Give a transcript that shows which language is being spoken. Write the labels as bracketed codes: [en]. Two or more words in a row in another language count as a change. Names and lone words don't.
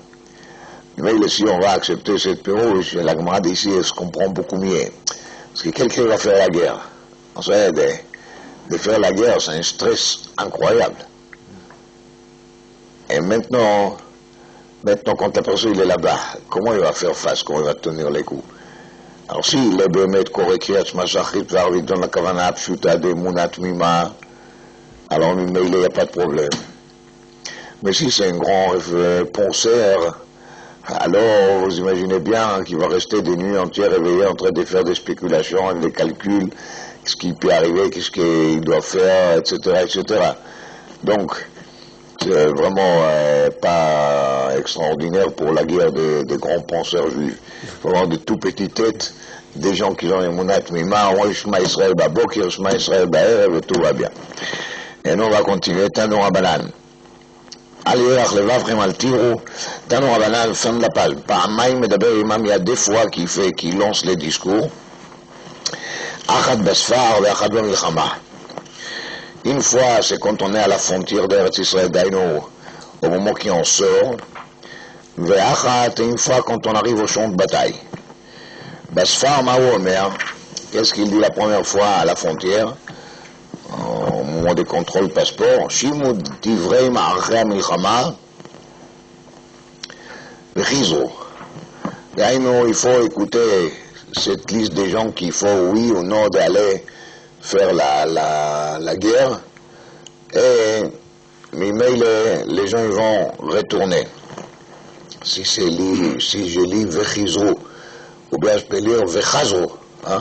[fr] Mais si on va accepter cette pérouche, la Gemara d'ici, elle se comprend beaucoup mieux. Parce que quelqu'un va faire la guerre. On sait, de faire la guerre, c'est un stress incroyable. Et maintenant, quand la personne il est là-bas, comment il va faire face, comment il va tenir les coups? Alors s'il est [he] באמת קורא קריאת שמע שחרית וערבית לכוונה הפשוטה באמונה תמימה, [fr] alors il n'y a pas de problème. Mais si c'est un grand penseur, alors vous imaginez bien qu'il va rester des nuits entières réveillé en train de faire des spéculations, des calculs, ce qui peut arriver, qu'est-ce qu'il doit faire, etc., etc. Donc, c'est vraiment pas extraordinaire pour la guerre des grands penseurs juifs. Vraiment de tout petites têtes, des gens qui ont [he] אמונה תמימה, [fr] on [he] שמע ישראל בבוקר, שמע ישראל בערב, [fr] et tout va bien. Et nous on va continuer, [he] תנו רבנן. אל ירח לבבכם אל תיראו, תנו רבנן, [fr] fin de la page. [he] פעמיים מדבר עמם, [fr] il y a des fois qu'il lance les discours, [he] אחת בספר ואחת במלחמה. [fr] Une fois, c'est quand on est à la frontière d'Eretz Israël, d'Aïno, au moment qui en sort, ואחת, une fois quand on arrive au champ de bataille. [he] בספר, מה הוא אומר? [fr] Qu'est-ce qu'il dit la première fois à la frontière? Au moment des contrôles passeport, [he] שימו דברי מערכי המלחמה וחיזרו. דהיינו, [fr] il faut écouter cette liste des gens qu'il faut, oui ou non, d'aller faire la guerre, et les gens ils vont retourner. Si je lis vechizru, ou bien je peux lire vechazru, hein?